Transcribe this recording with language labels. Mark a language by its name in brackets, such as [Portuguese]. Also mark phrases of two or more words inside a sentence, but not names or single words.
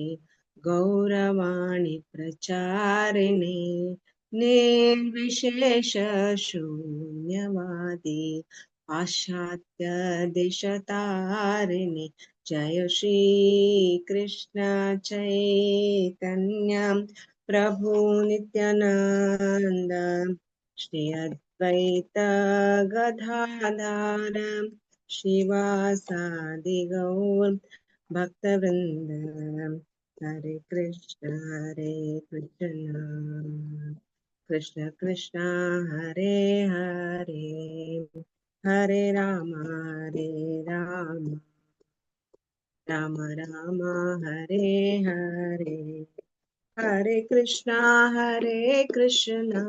[Sanskrit] ಗೌರವಾಣಿ ಪ್ರಚಾರಿಣಿ ನಿರ್ವಿಶೇಷ ಶೂನ್ಯವಾದಿ ಪಾಶ್ಚಾತ್ಯ ದೇಶತಾರಿಣಿ ಜಯ ಶ್ರೀ ಕೃಷ್ಣ ಚೈತನ್ಯ ಪ್ರಭು ನಿತ್ಯಾನಂದ ಶ್ರೀ ಅದ್ವೈತ ಗದಾಧರ ಶಿವಾಸಾದಿ ಗೌರ ಭಕ್ತವೃಂದ. ಹರೇ ಕೃಷ್ಣ ಕೃಷ್ಣ ಕೃಷ್ಣ ಹರೇ ಹರೇ, ಹರೇ ರಾಮ ರಾಮ ರಾಮ ಹರೇ ಹರೇ, ಹರೇ ಕೃಷ್ಣ ಕೃಷ್ಣ